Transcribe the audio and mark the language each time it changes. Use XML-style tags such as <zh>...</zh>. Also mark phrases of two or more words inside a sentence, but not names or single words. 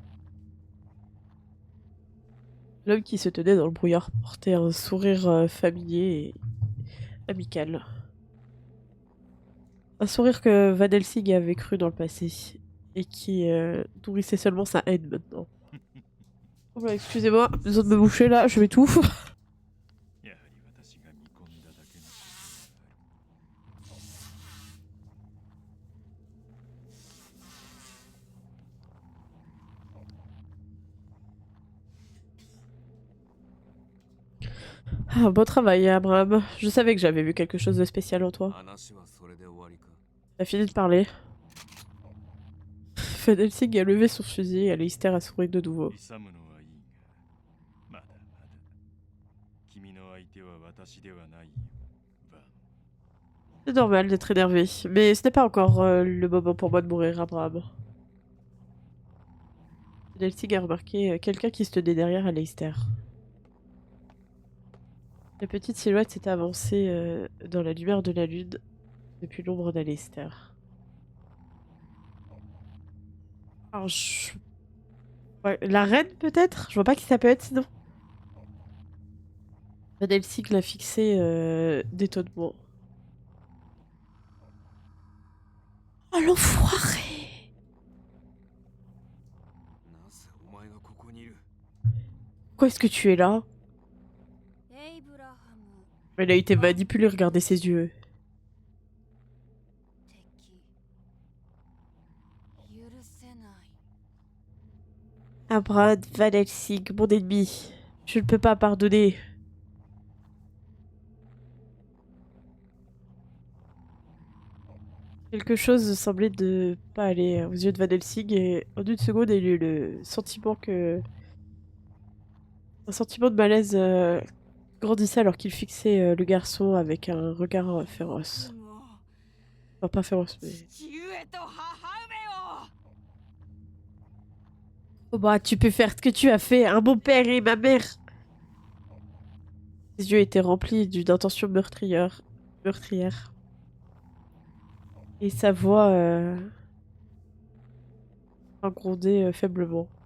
<fr>L'homme qui se tenait dans le brouillard portait un sourire familier et amical. Un sourire que Van Helsing avait cru dans le passé et qui nourrissait seulement sa haine maintenant. Oh bah, excusez-moi, besoin de me boucher là, je m'étouffe.</fr> <ja>やはり私が見込んだだけのことがある。</ja> <fr>Ah, bon travail, Abraham. Je savais que j'avais vu quelque chose de spécial en toi.</fr> <ja>話はそれで終わりか</ja> <fr>T'as fini de parler. Van Helsing a levé son fusil et Leicester a souri de nouveau.</fr> <ja>勇むのはいいが、まだまだ。君の相手は私ではないよ、バン。</ja> <fr>C'est normal d'être énervé, mais ce n'est pas encore le moment pour moi de mourir, Abraham. Van Helsing a remarqué quelqu'un qui se tenait derrière Leicester. La petite silhouette s'est avancée dans la lumière de la lune depuis l'ombre d'Alistair. Alors, ouais, la reine peut-être? Je vois pas qui ça peut être sinon. Van Helsing l'a fixé d'étonnement. Oh l'enfoiré!</fr> <ja>なぜお前がここにいる</ja> <fr>Pourquoi est-ce que tu es là? エイブラハム Elle a été manipulée, regardez ses yeux.</fr> <ja>敵許せない</ja> <fr>Abraham Van Helsing, mon ennemi. Je ne peux pas pardonner. Quelque chose semblait ne pas aller aux yeux de Van Helsing et en une seconde, il a eu le sentiment que... Un sentiment de malaise grandissait alors qu'il fixait le garçon avec un regard féroce.</fr> <ja>もう</ja> <fr>Enfin, pas féroce, mais...</fr> <ja>父上と母上を</ja> <fr>Oh bah, tu peux faire ce que tu as fait, hein, mon père et ma mère. Ses yeux étaient remplis d'une intention meurtrière. Et sa voix grondait faiblement.</fr>